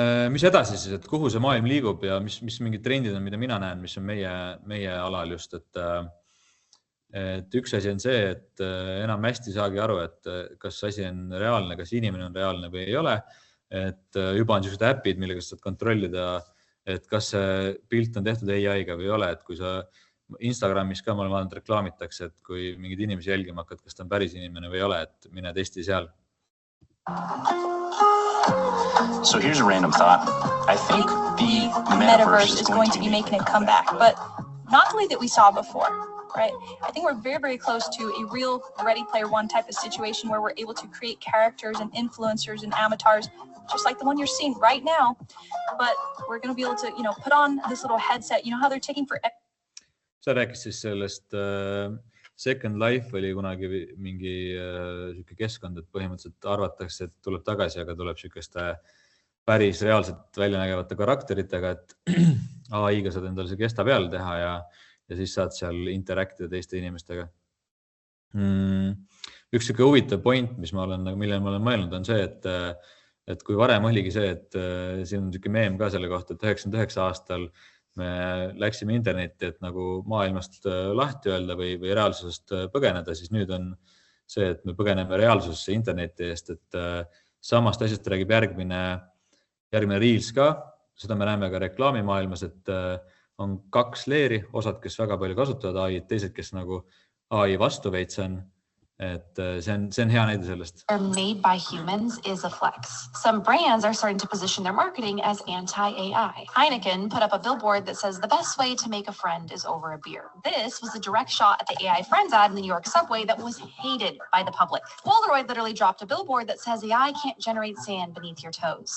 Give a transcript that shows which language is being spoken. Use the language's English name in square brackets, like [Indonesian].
[Estonian] Mis edasi siis, et kuhu see maailm liigub ja mis mingid trendid on, mida mina näen, mis on meie alal just, et üks asi on see, et enam hästi saagi aru, et kas asi on reaalne, kas inimene on reaalne või ei ole, et juba on sellised äpid, millega saad kontrollida, et kas see pilt on tehtud AI-ga või ei ole, et kui sa Instagramis ka olen vaadanud reklaamitakse, et kui mingid inimesi jälgima hakkad, kas ta on päris inimene või ei ole, et mine testi seal. [English] So here's a random thought. I think the metaverse is going to be making a comeback, but not the way that we saw before. Right? I think we're very, very close to a real Ready Player One type of situation where we're able to create characters and influencers and avatars, just like the one you're seeing right now. But we're going to be able to, put on this little headset. You know how they're taking for... [Estonian] Sa rääkis siis sellest Second Life oli kunagi mingi keskkond, et põhimõtteliselt arvatakse, et tuleb tagasi, aga tuleb sükeste päris reaalselt välja nägevate karakteritega, et AI-ga saad endale see kesta peale teha ja siis saad seal interaktida teiste inimestega. Üks selline huvitav point, millele ma olen mõelnud, on see, et kui varem oligi see, et siin on selline meem ka selle kohta, et 99 aastal me läksime internetti, et nagu maailmast lahti öelda või reaalsusest põgeneda, siis nüüd on see, et me põgeneme reaalsusesse interneti eest, et samast asjast räägib järgmine Reels ka, seda me näeme ka reklaamimaailmas, et on 2 leeri, osad, kes väga palju kasutavad AI, teised, kes nagu AI vastu veits on, et see on hea näide sellest. [English] Are made by humans is a flex. Some brands are starting to position their marketing as anti-AI. Heineken put up a billboard that says the best way to make a friend is over a beer. This was a direct shot at the AI Friends ad in the New York subway that was hated by the public. Polaroid literally dropped a billboard that says AI can't generate sand beneath your toes.